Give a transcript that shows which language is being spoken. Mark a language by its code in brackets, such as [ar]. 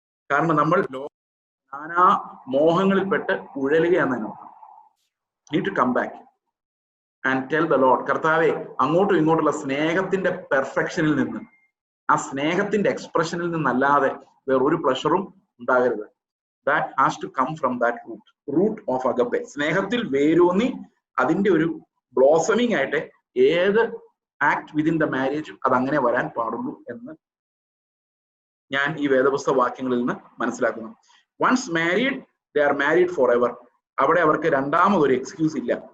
[ml] കാരണം നമ്മൾ നാനാ മോഹങ്ങളിൽപ്പെട്ട് ഉഴലുകയാണെന്ന് [en] need to come back and tell the Lord, [ml] കർത്താവെ, അങ്ങോട്ടും ഇങ്ങോട്ടുള്ള സ്നേഹത്തിന്റെ പെർഫെക്ഷനിൽ നിന്ന്, ആ സ്നേഹത്തിന്റെ എക്സ്പ്രഷനിൽ നിന്നല്ലാതെ വേറൊരു പ്ലഷറും ഉണ്ടാകരുത്. [en] That has to come from that root of agape. [ml] സ്നേഹത്തിൽ വേരൂന്നി അതിന്റെ ഒരു ബ്ലോസമിങ് ആയിട്ട് ഏത് ആക്ട് വിതിൻ ദ മാരേജും അതങ്ങനെ വരാൻ പാടുള്ളൂ എന്ന് ഞാൻ ഈ വേദപുസ്തക വാക്യങ്ങളിൽ നിന്ന് മനസ്സിലാക്കുന്നു. [en] Once married, they are married for ever. [ml] അവിടെ അവർക്ക് രണ്ടാമതൊരു എക്സ്ക്യൂസ് ഇല്ല.